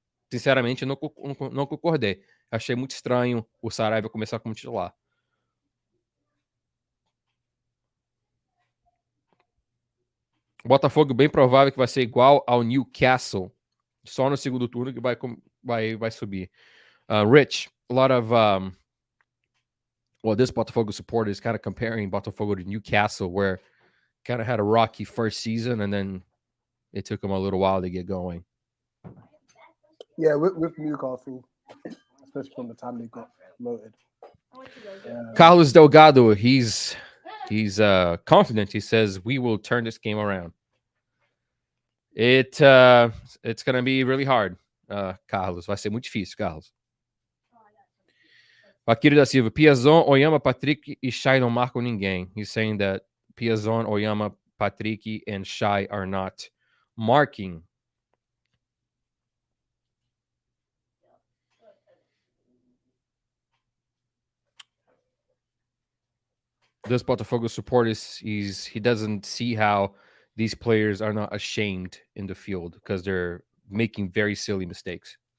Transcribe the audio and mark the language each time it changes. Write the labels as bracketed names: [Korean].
[Portuguese] Sinceramente, eu não concordei. Achei muito estranho o Saraiva começar como titular. O Botafogo bem provável que vai ser igual ao Newcastle. Só no segundo turno que vai subir. [English] Rich, a lot of... this Botafogo supporter is kind of comparing Botafogo to Newcastle, where kind of had a rocky first season, and then it took them a little while to get going. Yeah, with Newcastle, especially from the time they got promoted. Carlos Delgado, he's confident. He says we will turn this game around. It's gonna be really hard, Carlos. [Portuguese] Vai ser muito difícil, Carlos. Akira da Silva, Piazon, Oyama, Patrick e Shai não marcam ninguém. [English] He's saying that Piazon, Oyama, Patrick, and Shai are not marking. This Botafogo supporters, he doesn't see how these players are not ashamed in the field because they're making very silly mistakes.